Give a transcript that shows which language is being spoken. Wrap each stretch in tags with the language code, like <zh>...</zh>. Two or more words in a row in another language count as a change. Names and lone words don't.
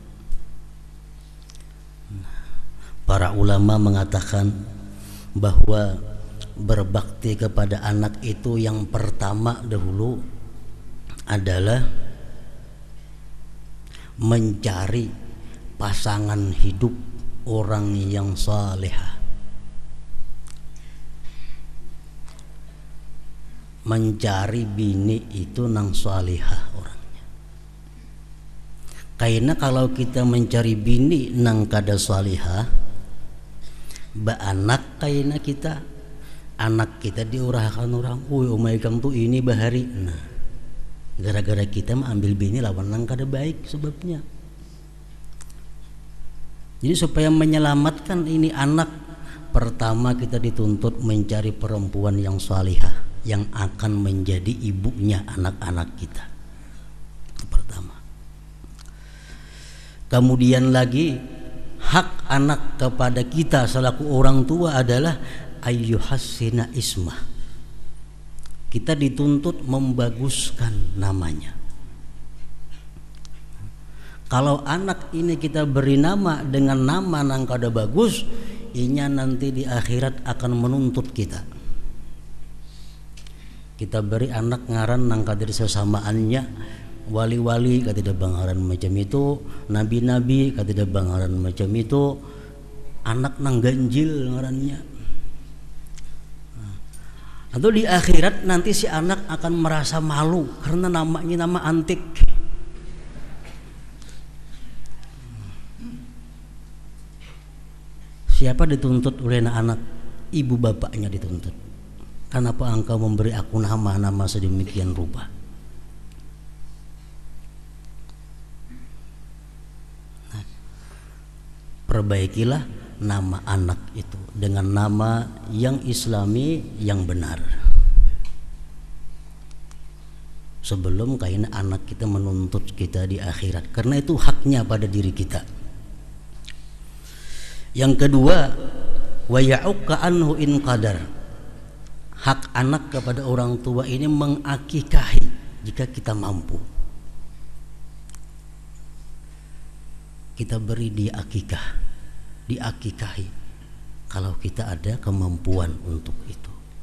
<id>Para ulama mengatakan bahwa berbakti kepada anak itu yang pertama dahulu adalah mencari pasangan hidup orang yang salihah.</id> <bjn>Mencari bini itu nang salihah orangnya. Karena kalau kita mencari bini nang kada salihah, ba anak karena kita, anak kita diurahkan orang, umai kamu tuh ini bahari. Nah, gara-gara kita ambil bini lawan nang kada baik sebabnya.</bjn> <id>Jadi supaya menyelamatkan ini anak, pertama kita dituntut mencari perempuan yang salihah, yang akan menjadi ibunya anak-anak kita. Itu pertama. Kemudian lagi hak anak kepada kita selaku orang tua adalah</id> <ar>أن يحسن اسمه.</ar> <id>Kita dituntut membaguskan namanya. Kalau anak ini kita beri nama dengan nama yang kada bagus, inya nanti di akhirat akan menuntut kita.</id> <bjn>Kita beri anak ngaran nang kadir sesamaannya, wali-wali katida bangaran macam itu, nabi-nabi katida bangaran macam itu, anak nang ganjil ngarannya.</bjn> <id>Atau di akhirat nanti si anak akan merasa malu karena namanya nama antik. Siapa dituntut oleh anak? Ibu bapaknya dituntut. Kenapa engkau memberi aku nama-nama sedemikian rupa? Nah, perbaikilah nama anak itu dengan nama yang islami yang benar. Sebelum karena anak kita menuntut kita di akhirat, karena itu haknya pada diri kita. Yang kedua,</id> <ar>ويعق عنه إن قدر.</ar> <id>Hak anak kepada orang tua ini mengakikahi jika kita mampu. Kita beri dia akikah, diakikahi kalau kita ada kemampuan untuk itu.</id>